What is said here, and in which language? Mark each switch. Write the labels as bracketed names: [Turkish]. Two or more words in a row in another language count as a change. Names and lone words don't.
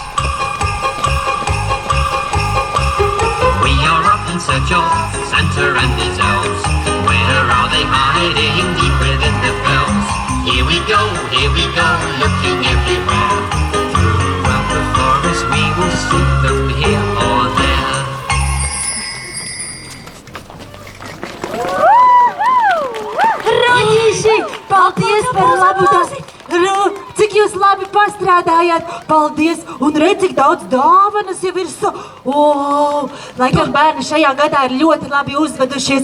[English] We are off in search of Santa and his elves. Where are they hiding deep within the bells? Here we go, looking everywhere. Throughout the forest we will see them here or there. [Latvian] Rūtīši, paldies par labu darbu! Cik jūs labi pastrādājāt! Paldies! Un redz, cik daudz dāvanas jau ir Laikam bērni šajā gadā ir ļoti labi uzvedušies.